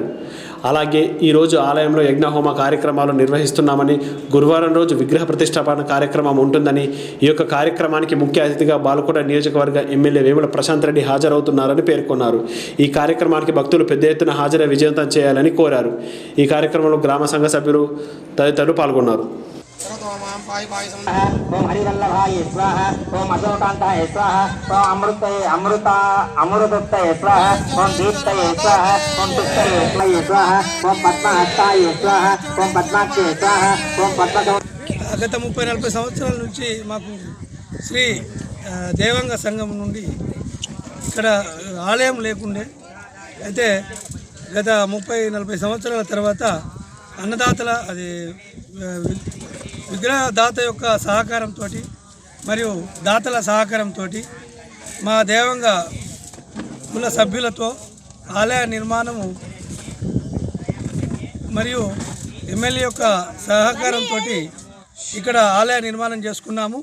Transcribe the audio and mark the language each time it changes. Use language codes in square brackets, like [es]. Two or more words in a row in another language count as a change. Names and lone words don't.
[te] అలాగే ఈరోజు ఆలయంలో యజ్ఞహోమ కార్యక్రమాలు నిర్వహిస్తున్నామని, గురువారం రోజు విగ్రహ ప్రతిష్టాపన కార్యక్రమం ఉంటుందని, ఈ యొక్క కార్యక్రమానికి ముఖ్య అతిథిగా బాలకోట నియోజకవర్గ ఎమ్మెల్యే వేముల ప్రశాంత్ రెడ్డి హాజరవుతున్నారని పేర్కొన్నారు. ఈ కార్యక్రమానికి భక్తులు పెద్ద ఎత్తున హాజరై విజయవంతం చేయాలని కోరారు. ఈ కార్యక్రమంలో గ్రామ సంఘ సభ్యులు తదితరులు పాల్గొన్నారు. [sa] ओम हरिवल्लभाय स्वाहा, ओम अशोकांताय स्वाहा, ओम अमृतोत्तय स्वाहा, ओम दीप्तये स्वाहा, ओम तुष्टये स्वाहा, ओम पद्महस्ताय स्वाहा, ओम पद्माक्षये स्वाहा, ओम पद्म। [te] గత 30-40 సంవత్సరాల నుంచి మాకు శ్రీ దేవాంగ సంఘం నుండి ఇక్కడ ఆలయం లేకుండే, అయితే గత 30-40 సంవత్సరాల తర్వాత అన్నదాతల అది విగ్రహదాత యొక్క సహకారంతో మరియు దాతల సహకారంతో మా దేవాంగ కుల సభ్యులతో ఆలయ నిర్మాణము మరియు ఎమ్మెల్యే యొక్క సహకారంతో ఇక్కడ ఆలయ నిర్మాణం చేసుకున్నాము.